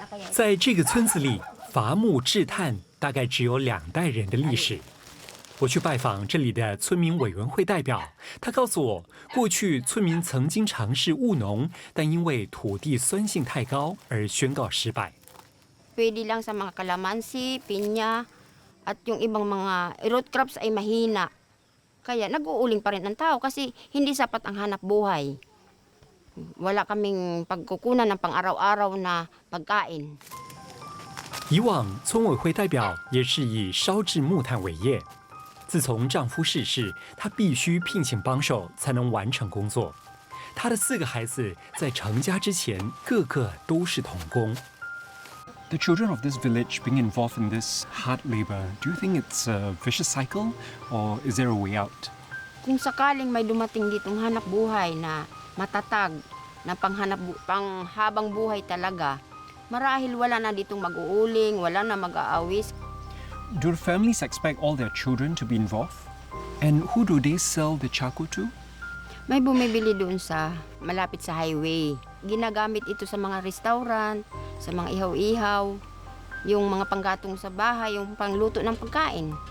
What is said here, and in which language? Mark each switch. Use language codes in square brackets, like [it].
[zh] 在这个村子里，伐木制炭大概只有2代人的历史。我去拜访这里的村民委员会代表，他告诉我，过去村民曾经尝试务农，但因为土地酸性太高而宣告失败。 [tl] Pwede lang sa mga kalamansi, pinya, at yung ibang mga root crops ay mahina. Kaya nag-uuling pa rin ang tao kasi hindi sapat ang hanap buhay. Wala kaming pagkukunan ng pang-araw-araw na pagkain. [zh] 以往村委会代表也是以烧制木炭为业。自从丈夫逝世，她必须聘请帮手才能完成工作。她的4个孩子在成家之前，个个都是童工。 [en] The children of this village being involved in this hard labor, do you think it's a vicious cycle or is there a way out? [tl] Kung sakaling may dumating ditong hanap buhay na matatag, na panghabang buhay talaga, marahil wala na ditong mag-uuling, wala na mag-aawis. [en] Do the families expect all their children to be involved? And who do they sell the charcoal to? [tl] May bumibili doon sa malapit sa highway. Ginagamit ito sa mga restaurant, sa mga ihaw-ihaw, yung mga panggatong sa bahay, yung pangluto ng pagkain.